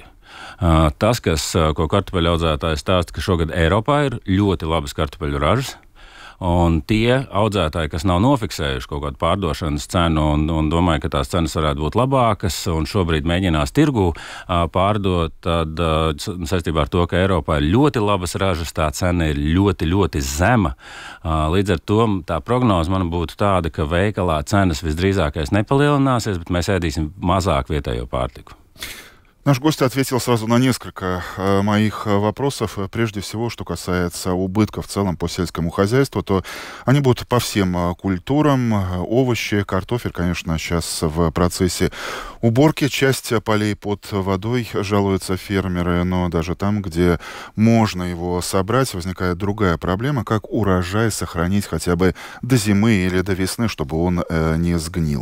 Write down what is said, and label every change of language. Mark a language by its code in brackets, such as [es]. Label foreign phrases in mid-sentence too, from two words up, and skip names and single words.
[lv] Tas, ko kartupeļu audzētājs stāsta, ka šogad Eiropā ir ļoti labas kartupeļu ražas, un tie audzētāji, kas nav nofiksējuši kaut kādu pārdošanas cenu un domāju, ka tās cenas varētu būt labākas un šobrīd mēģinās tirgū pārdot, tad saistībā ar to, ka Eiropā ir ļoti labas ražas, tā cena ir ļoti, ļoti zema. Līdz ar to tā prognoze man būtu tāda, ka veikalā cenas visdrīzākais nepalielināsies, bet mēs ēdīsim mazāk vietējo pārtiku. [ru] Наш гость ответил сразу на несколько моих вопросов. Прежде всего, что касается убытков в целом по сельскому хозяйству, то они будут по всем культурам. Овощи, картофель, конечно, сейчас в процессе уборки. Часть полей под водой, жалуются фермеры, но даже там, где можно его собрать, возникает другая проблема, как урожай сохранить хотя бы до зимы или до весны, чтобы он не сгнил.